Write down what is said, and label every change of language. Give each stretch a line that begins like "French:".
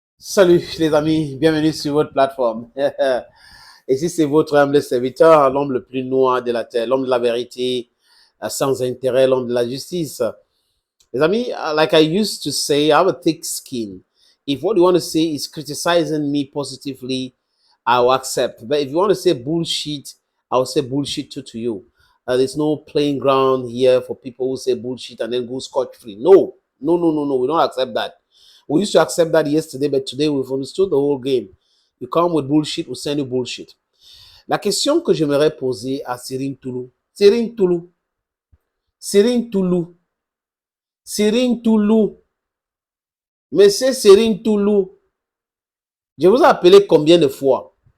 French: Salut les amis, bienvenue sur votre plateforme. Ici c'est votre humble serviteur, l'homme le plus noir de la terre, l'homme de la vérité, sans intérêt, l'homme de la justice. Les amis,
English: like I used to say, I have a thick skin. If what you want to say is criticizing me positively, I will accept. But if you want to say bullshit, I will say bullshit too to you. There's no playing ground here for people who say bullshit and then go scot-free. No, we don't accept that. We used to accept that yesterday, but today we've understood the whole game. You come with bullshit, we send you bullshit.
French: La question que j'aimerais poser à Serine Toulou. Serine Toulou. Monsieur Serine Toulou. Je vous ai appelé combien de fois?